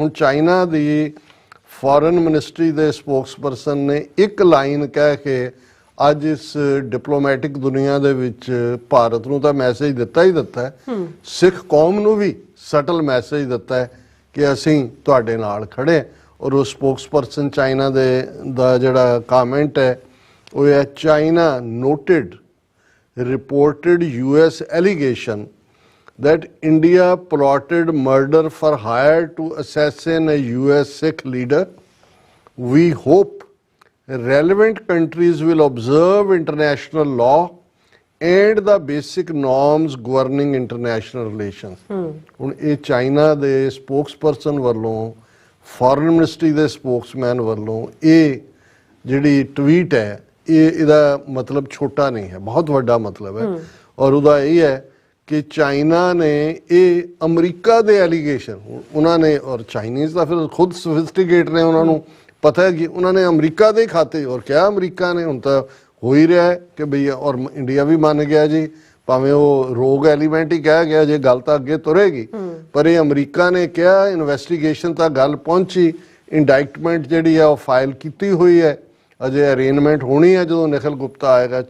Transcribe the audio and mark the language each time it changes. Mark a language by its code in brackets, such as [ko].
[pa] ਹੁਣ ਚਾਈਨਾ ਦੀ foreign ministry ਦੇ spokesperson ਨੇ ਇੱਕ ਲਾਈਨ ਕਹਿ ਕੇ ਅੱਜ ਇਸ ਡਿਪਲੋਮੈਟਿਕ ਦੁਨੀਆ ਦੇ ਵਿੱਚ ਭਾਰਤ ਨੂੰ ਤਾਂ ਮੈਸੇਜ ਦਿੱਤਾ ਹੀ ਦਿੱਤਾ ਹੈ, ਸਿੱਖ ਕੌਮ ਨੂੰ ਵੀ ਸਟਲ ਮੈਸੇਜ ਦਿੱਤਾ ਹੈ ਕਿ ਅਸੀਂ ਤੁਹਾਡੇ ਨਾਲ ਖੜੇ। ਔਰ ਉਹ ਸਪੋਕਸਪਰਸਨ ਚਾਈਨਾ ਦਾ ਜਿਹੜਾ ਕਾਮੈਂਟ ਹੈ ਉਹ ਹੈ, [en] China noted reported US allegation that India plotted murder for hire to assassinate a US Sikh leader. We hope relevant countries will observe international law and the basic norms governing international relations. [pa] ਹੁਣ ਇਹ China ਦੇ spokesperson ਵੱਲੋਂ, foreign ministry ਦੇ Spokesman ਵੱਲੋਂ ਇਹ ਜਿਹੜੀ tweet ਹੈ, ਇਹਦਾ ਮਤਲਬ ਛੋਟਾ ਨਹੀਂ ਹੈ, ਬਹੁਤ ਵੱਡਾ ਮਤਲਬ ਹੈ। ਔਰ ਉਹਦਾ ਇਹ ਹੈ ਕਿ ਚਾਈਨਾ ਨੇ ਇਹ ਅਮਰੀਕਾ ਦੇ ਐਲੀਗੇਸ਼ਨ, ਉਹਨਾਂ ਨੇ, ਔਰ ਚਾਈਨੀਜ਼ ਤਾਂ ਫਿਰ ਖੁਦ ਸੋਫਿਸਟੀਕੇਟ ਨੇ, ਉਹਨਾਂ ਨੂੰ ਪਤਾ ਹੈ ਕਿ ਉਹਨਾਂ ਨੇ ਅਮਰੀਕਾ ਦੇ ਖਾਤੇ, ਔਰ ਕਿਹਾ ਅਮਰੀਕਾ ਨੇ, ਹੁਣ ਤਾਂ ਹੋ ਹੀ ਰਿਹਾ ਕਿ ਬਈ, ਔਰ ਇੰਡੀਆ ਵੀ ਮੰਨ ਗਿਆ ਜੀ, ਭਾਵੇਂ ਉਹ ਰੋਗ ਐਲੀਮੈਂਟ ਹੀ ਕਹਿ ਗਿਆ, ਜੇ ਗੱਲ ਤਾਂ ਅੱਗੇ ਤੁਰੇਗੀ, ਪਰ ਇਹ ਅਮਰੀਕਾ ਨੇ ਕਿਹਾ, ਇਨਵੈਸਟੀਗੇਸ਼ਨ ਤਾਂ ਗੱਲ ਪਹੁੰਚੀ, ਇੰਡਾਇਕਟਮੈਂਟ ਜਿਹੜੀ ਆ ਉਹ ਫਾਈਲ ਕੀਤੀ ਹੋਈ ਹੈ, ਅਜੇ ਅਰੇਂਜਮੈਂਟ ਹੋਣੀ ਹੈ ਜਦੋਂ ਨਿਖਿਲ ਗੁਪਤਾ ਆਏਗਾ।